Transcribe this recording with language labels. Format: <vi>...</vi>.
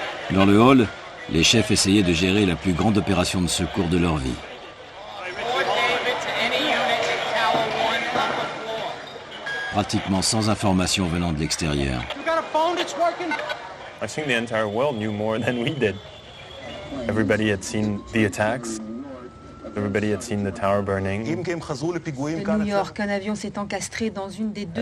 <fr>Dans le hall, les chefs essayaient de gérer la plus grande opération de secours de leur vie. Pratiquement sans information venant de l'extérieur.</fr> <en>I think the entire world knew more than we did. Everybody had seen the attacks. Everybody had seen the tower burning.</en> <fr>À New York, un avion s'est encastré dans une des deux</fr>